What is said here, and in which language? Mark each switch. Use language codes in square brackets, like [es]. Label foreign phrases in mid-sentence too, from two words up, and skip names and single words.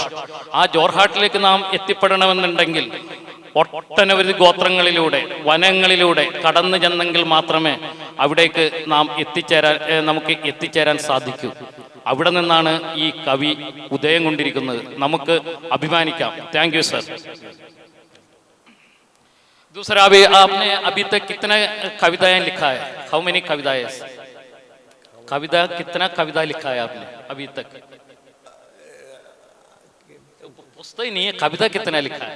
[ml] ആ ജോർഹാട്ടിലേക്ക് നാം എത്തിപ്പെടണമെന്നുണ്ടെങ്കിൽ ഒട്ടനവധി ഗോത്രങ്ങളിലൂടെ വനങ്ങളിലൂടെ കടന്നു ചെന്നെങ്കിൽ മാത്രമേ അവിടേക്ക് നമുക്ക് എത്തിച്ചേരാൻ സാധിക്കൂ. അവിടെ നിന്നാണ് ഈ കവി ഉദയം കൊണ്ടിരിക്കുന്നത്. നമുക്ക് അഭിമാനിക്കാം. [en] thank you sir. [hi] दूसरा, आपने अभी तक कितना कविताएं लिखा है? [en] how many कविताएं? [hi] कितना कविता लिखा है आपने अभी तक? पुस्तक ही नहीं है, कविता कितना लिखा है?